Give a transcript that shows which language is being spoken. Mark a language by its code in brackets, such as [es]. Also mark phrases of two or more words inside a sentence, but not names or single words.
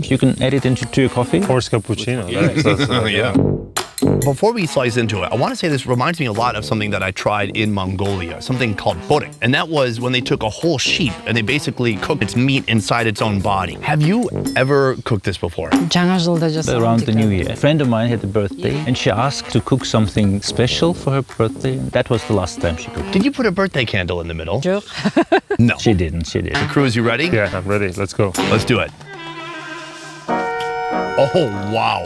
[en] You can add it into your coffee. Horse cappuccino. Yeah. Before we slice into it, I want to say this reminds me a lot of something that I tried in Mongolia, something called borek. And that was when they took a whole sheep and they basically cooked its meat inside its own body. Have you ever cooked this before? [kk] Жаңа жылда жасаған [en] Around the new year, a friend of mine had a birthday and she asked to cook something special for her birthday. That was the last time she cooked. Did you put a birthday candle in the middle? [kk] Жоқ. [en] No. She didn't. Cruz, you ready? Yeah, I'm ready. Let's go. Let's do it. Oh, wow.